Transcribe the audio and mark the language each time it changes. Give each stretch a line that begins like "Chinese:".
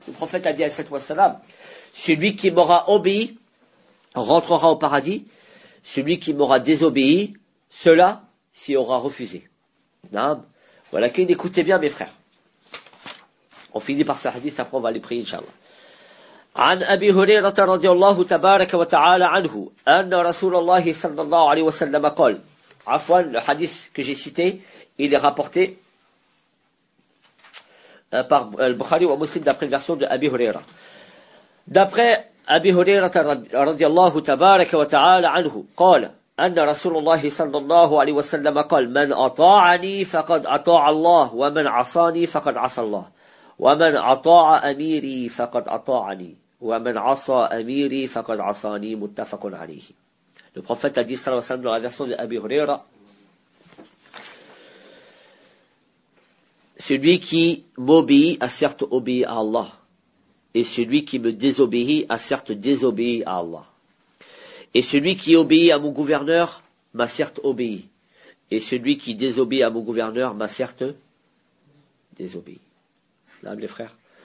French: Le prophète a dit à sallallahu alayhi wa sallam « Celui qui m'aura obéi rentrera au paradis, celui qui m'aura désobéi, cela s'y aura refusé. » Voilà qu'il écoutait bien mes frères. On finit par ce hadith, après on va aller prier, Inch'Allah.
Arabic: عن أبي هريرة رضي الله تبارك وتعالى عنه أن رسول الله صلى الله عليه وسلم قال عفوا الحديث
French: que j'ai cité il est rapporté par
Arabic: البخاري ومسلم
French: d'après la version de
Arabic: أبي هريرة.
French: D'après
Arabic: أبي هريرة رضي الله تبارك وتعالى عنه قال أن رسول الله صلى الله عليه وسلم قال من أطاعني فقد أطاع الله ومن عصاني فقد عصى الله ومن أطاع أميري فقد أطاعني ومن عصى أميري فقد عصاني متفق عليه.
French: Le prophète a dit صلى الله عليه وسلم dans la version de Abi Huraira, celui qui m'obéit a certes obéi à Allah et celui qui me désobéit a certes désobéi à Allah et celui qui obéit à mon gouverneur m'a certes obéi et celui qui désobéit à mon gouverneur m'a certes désobéi. Là, les frères.